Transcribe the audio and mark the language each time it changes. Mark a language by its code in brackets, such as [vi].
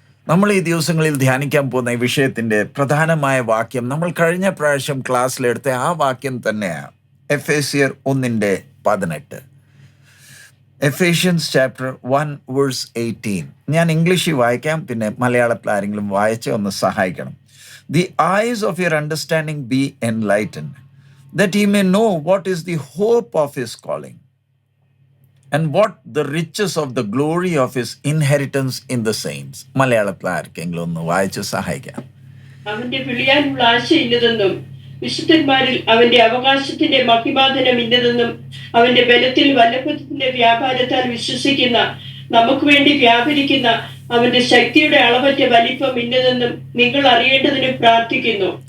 [ml] നമ്മൾ ഈ ദിവസങ്ങളിൽ ധ്യാനിക്കാൻ പോകുന്ന ഈ വിഷയത്തിൻ്റെ പ്രധാനമായ വാക്യം നമ്മൾ കഴിഞ്ഞ പ്രാവശ്യം ക്ലാസ്സിലെടുത്ത ആ വാക്യം തന്നെയാണ്. എഫേസ്യർ 1:18. [en] Ephesians chapter [ml] 1:18. ഞാൻ ഇംഗ്ലീഷിൽ വായിക്കാം, പിന്നെ മലയാളത്തിൽ ആരെങ്കിലും വായിച്ച് ഒന്ന് സഹായിക്കണം. [en] The eyes of your understanding be enlightened, that ye may know what is the hope of his calling, and what the riches of the glory of his inheritance in the saints. [ml] മലയാളത്തിൽ ആർക്കെങ്കിലും ഒന്ന് വായിച്ച് സഹായിക്കാം. അവന്റെ വിളിയാനുള്ള ആശ ഇന്നതെന്നും വിശുദ്ധന്മാരിൽ അവന്റെ അവകാശത്തിന്റെ മഹിമാധനം ഇന്നതെന്നും അവന്റെ ബലത്തിൽ വല്ലഭത്തിന്റെ വ്യാപാരത്താൽ വിശ്വസിക്കുന്ന നമുക്ക് വേണ്ടി വ്യാപരിക്കുന്ന അവന്റെ ശക്തിയുടെ അളവറ്റ വലിപ്പം ഇന്നതെന്നും നിങ്ങൾ അറിയേണ്ടതിന് പ്രാർത്ഥിക്കുന്നു.